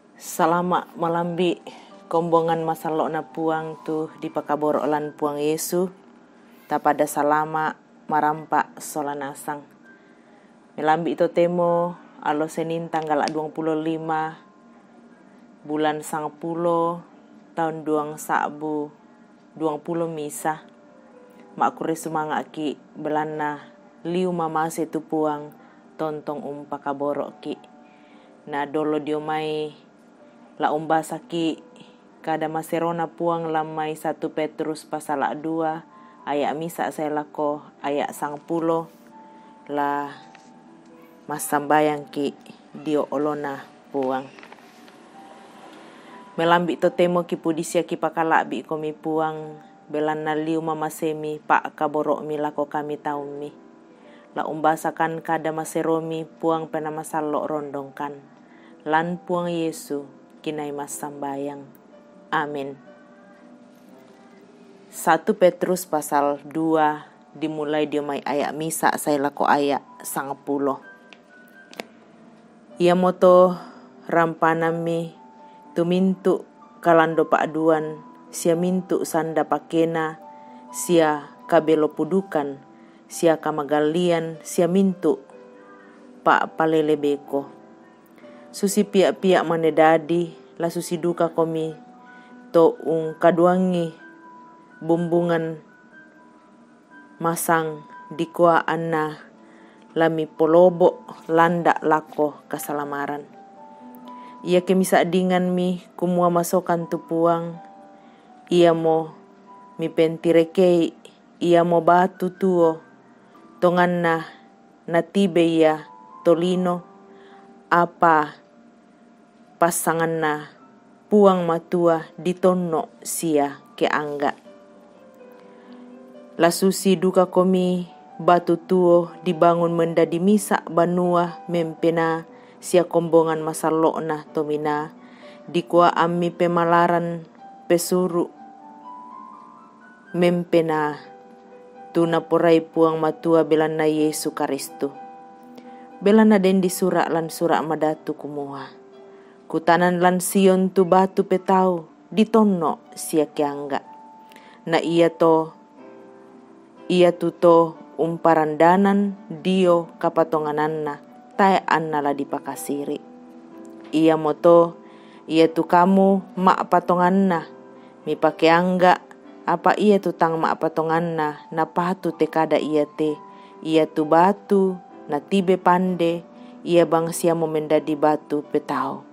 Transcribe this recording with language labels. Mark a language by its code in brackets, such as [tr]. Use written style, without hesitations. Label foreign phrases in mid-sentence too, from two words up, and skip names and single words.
[sda] Salama malambi kombongan masalo na puang tu di pakaboro lan puang Yesu tapada salama marampa solanasang. Melambi itu temo alo [id] Senin tanggal 25 bulan 10 tahun 2020 [sda] misa. Makure sumanga ki belana liu mamase tu puang tontong pakaboro ki. Na dolo diomai la umbasaki kada maserona puang lamai 1 Petrus pasal 2 ayat misa saya lako ayat 10 la masambayang ki dio olona puang. Melambi to temo ki pudisia ki pakalabi komi puang belana liu mamasemi pak kaboro mi lako kami taumi. La umbasakan kada maseromi puang pena masalo rondongkan. Lan puang Yesu kinai mas sambayang. Amin. 1 Petrus pasal 2 dimulai diomai ayat misa saya lako ayat 10. Ia moto rampanami tumintu kalando paaduan sia mintu sanda pakena sia kabelo pudukan sia kamagalian sia mintu pak palelebeko. Susi pia-pia manedadi la susi duka komi to kaduangi bumbungan masang dikua anna lami polobo landa lako kasalamaran. Ia kemisa dingan mi kumua masokan tu puang. Ia mo mi pentirekei ia mo batu tuo tonganna natibe ia tolino apa pasangan na puang matua ditonno sia ke angga. La susi duka komi batu tuo dibangun mendadi misa banua mempena sia kombongan masalo na tomina dikua ami pemalaran pesuru mempena tuna porai puang matua belana Yesu Karistu. Belana den di surak lan surak madatu kumua. Kutanan lan Sion tu batu petau ditonno sia kiangga. Na ia tu to umparandanan dio kapatongananna tae anna la dipakasiri. Ia moto ia tu kamu mak patonganna mi pake angga apa ia tu tang mak patonganna na patu te kada ia tu batu na tibe pande ia bang sia momendadi batu petau.